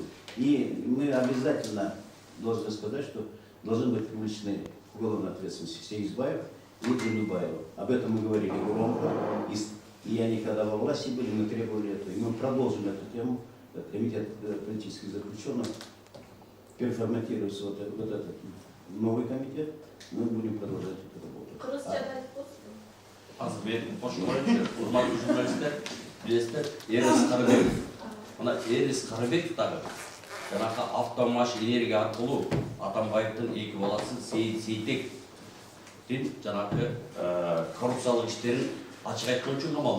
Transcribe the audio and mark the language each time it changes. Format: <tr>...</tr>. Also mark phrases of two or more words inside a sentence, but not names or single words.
<ru>И мы обязательно должны сказать, что должны быть привлечены к уголовной ответственности Сейсбаев и Джанубаева. Об этом мы говорили громко. И они, когда во власти были, мы требовали это. И мы продолжим эту тему. Комитет политических заключенных переформатируется вот этот новый комитет. Мы будем продолжать эту работу.</ru> <ky>Урматтуу журналисттер, билесиздер, Эрис Карыбековдагы жанагы автомаш энергия аркылуу Атамбаевдин эки баласы Сейит Сейтектин жанагы коррупциялык иштерин ачык айткан үчүн камалды.</ky>